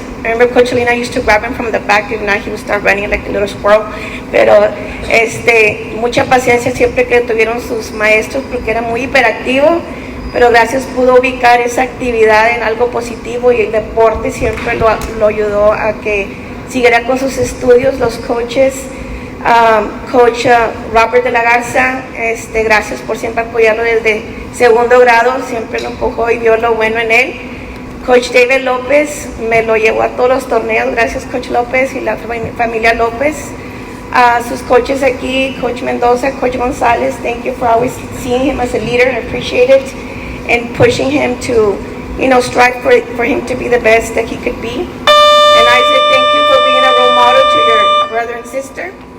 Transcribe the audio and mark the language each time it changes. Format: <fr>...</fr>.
<en>I remember Coach Salinas used to grab him from the back, and now he would start running like a little squirrel.</en> <es>Pero mucha paciencia siempre que tuvieron sus maestros, porque era muy hiperactivo, pero gracias pudo ubicar esa actividad en algo positivo y el deporte siempre lo ayudó a que siguiera con sus estudios. Los coaches, Coach Robert de la Garza, gracias por siempre apoyarlo desde segundo grado, siempre lo empujó y vio lo bueno en él. Coach David López me lo llevó a todos los torneos, gracias Coach López y la familia López. Sus coaches aquí, Coach Mendoza, Coach Gonzalez,</es> <en>thank you for always seeing him as a leader. I appreciate it, and pushing him to, strive for him to be the best that he could be. And Isaac, thank you for being a role model to your brother and sister.</en>